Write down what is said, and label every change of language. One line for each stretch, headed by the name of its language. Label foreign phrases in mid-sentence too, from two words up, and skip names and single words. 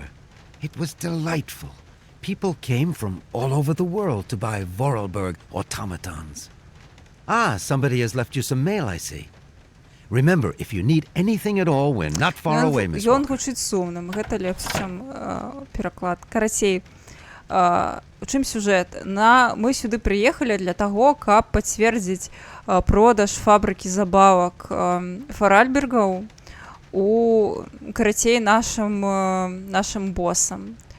English: It was delightful. People came from all over the world to buy Vorarlberg automatons. Ah, somebody has left you some mail, I see. Remember, if you need anything at all, we're not far away, Miss
Belarusian: Ён
English: Walker.
Belarusian: гучыць сумным, гэта лепш, чым пераклад. Карацей, у чым сюжэт? Мы сюды прыехалі для таго, каб пацвердзіць продаж фабрыкі забавак Фаральбергаў у, карацей, нашым босам.